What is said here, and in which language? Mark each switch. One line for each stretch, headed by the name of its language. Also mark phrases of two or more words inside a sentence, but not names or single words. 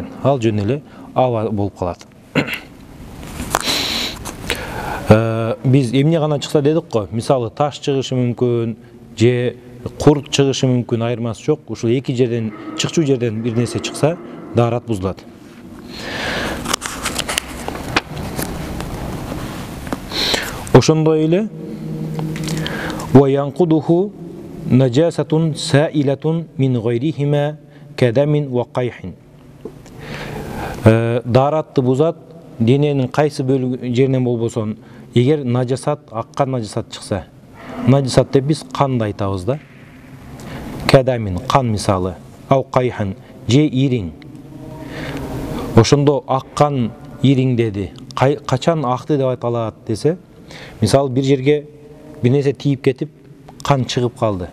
Kyrgyz: Ал жөн эле аба болуп калат. Biz эмне гана чыкса дедик го, мисалы таш чыгышы мүмкүн, же курт чыгышы мүмкүн, айырмасы жок. Ушул эки жерден, чыкчуу жерден бир нерсе чыкса, дарат бузулат. Ошондой эле
Arabic: وينقضه نجاسة سائلة من غيرهما كدم وقيح.
Kyrgyz: Даратты бузат дененин кайсы бөлүгү жеринен болбосун, эгер najasat, аккан najasat чыкса, najasat деп биз канды айтабыз да. Кадамин, кан мисалы,
Arabic: أو قيح,
Kyrgyz: же ириң. Ошондо аккан ириң деди. Качан акты деп айтылат десе, мисалы бир жерге бир нерсе тийип кетип, кан чыгып калды.